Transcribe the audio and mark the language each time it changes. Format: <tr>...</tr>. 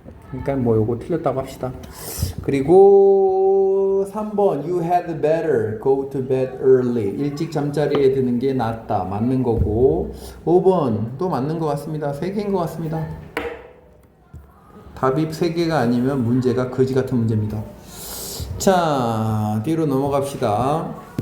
<ko>그러니까 뭐 요거 틀렸다고 합시다. 그리고</ko> <en>3번 you had better go to bed early.</en> <ko>일찍 잠자리에 드는 게 낫다. 맞는 거고. 5번 또 맞는 것 같습니다. 3개인 것 같습니다. 답이 3개가 아니면 문제가 거지 같은 문제입니다. 자, 뒤로 넘어갑시다.</ko>